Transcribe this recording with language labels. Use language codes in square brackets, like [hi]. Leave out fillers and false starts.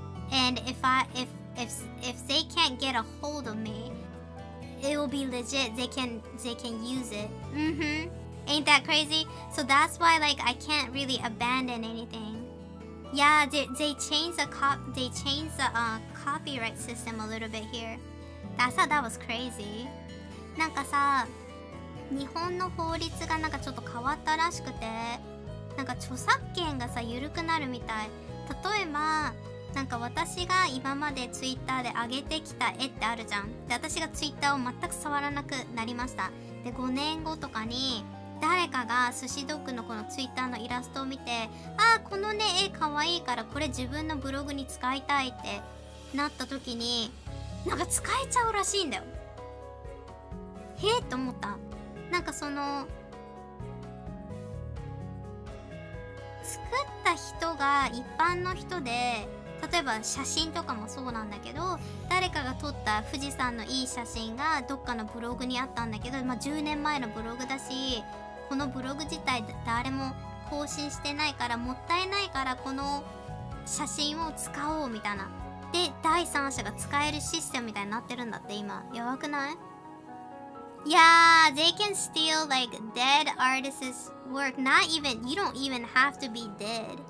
[en] And if they can't get a hold of me, it will be legit. They can use it. Ain't that crazy? So that's why like I can't really abandon anything. Yeah, they changed the copyright system a little bit here. I thought that was crazy. [ja] なんかさ、日本の法律がなんかちょっと変わったらしくて、なんか著作権がさ緩くなるみたい。例えばなんか私が今までツイッターで上げてきた絵ってあるじゃん。で、私がツイッターを全く触らなくなりました。で、5年後とかに誰かが寿司ドッグのこのツイッターのイラストを見て、あーこのね絵かわいいからこれ自分のブログに使いたいってなった時に、なんか使えちゃうらしいんだよ。へえって思った。なんかその作った人が一般の人で、例えば写真とかもそうなんだけど、誰かが撮った富士山のいい写真がどっかのブログにあったんだけど、10年前のブログだし、このブログ自体誰も更新してないからもったいないからこの写真を使おうみたいな。で、第三者が使えるシステムみたいになってるんだって今。やばくない？ [en] Yeah, they can steal like dead artists' work. You don't even have to be dead.